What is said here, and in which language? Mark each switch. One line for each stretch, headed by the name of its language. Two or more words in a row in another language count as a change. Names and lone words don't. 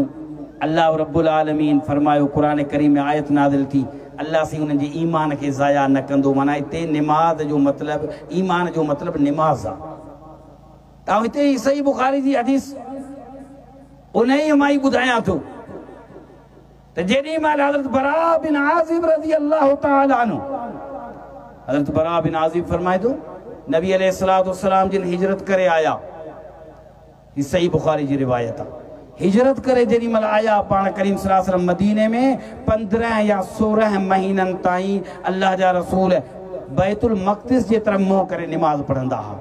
Sindhi: अल्लाह रब्बुल आलमीन फरमायो, क़ुरान करीम में आयत नाज़िल थी, अल्लाह से उन्हनि जे ईमान खे ज़ाया न कंदो। माना हिते निमाज़ जो मतिलबु, ईमान जो मतिलबु निमाज़ आहे। ऐं हिते ई सही बुखारी जी हदीस उन ई मां ई ॿुधायां थो त जेॾी महिल हज़रत बरा बिन आज़िब
Arabic: رضي الله تعالى عنه,
Sindhi: हज़रत बरा बिन आज़िब फरमाए थो नबी
Arabic: عليه الصلاة والسلام
Sindhi: जिन हिजरत करे आया, ही सही बुखारी जी रिवायत आहे। हिजरत करे जेॾी महिल आया पाण करीम
Arabic: صلى الله عليه وسلم
Sindhi: मदीने में 15 या 16 महीननि ताईं अल्लाह जा रसूल बैतुल मक़दिस जे तरफ़ मुंहुं करे निमाज़ पढ़ंदा हुआ।